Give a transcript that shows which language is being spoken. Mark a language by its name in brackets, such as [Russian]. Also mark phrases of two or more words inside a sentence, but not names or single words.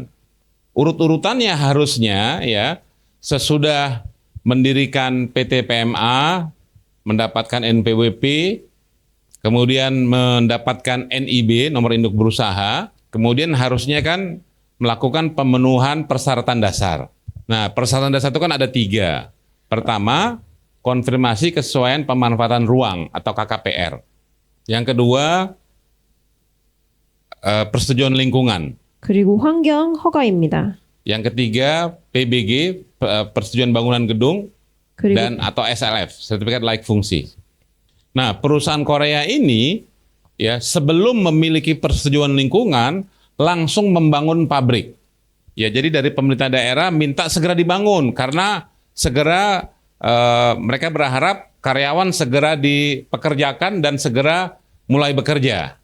[Indonesian] Urut-urutannya harusnya ya sesudah mendirikan PT PMA, mendapatkan NPWP, kemudian mendapatkan NIB, nomor induk berusaha, kemudian harusnya kan melakukan pemenuhan persyaratan dasar. Nah, persyaratan dasar itu kan ada 3. Pertama, konfirmasi kesesuaian pemanfaatan ruang atau KKPR. Yang kedua, persetujuan lingkungan. [Korean] 그리고 환경 허가입니다. [Indonesian] Yang ketiga, PBG, persetujuan bangunan gedung, [Korean] 그리고 [Indonesian] dan atau SLF, sertifikat layak fungsi. Nah, perusahaan Korea ini ya sebelum memiliki persetujuan lingkungan langsung membangun pabrik. Ya, jadi dari pemerintah daerah minta segera dibangun karena segera mereka berharap karyawan segera dipekerjakan dan segera mulai bekerja.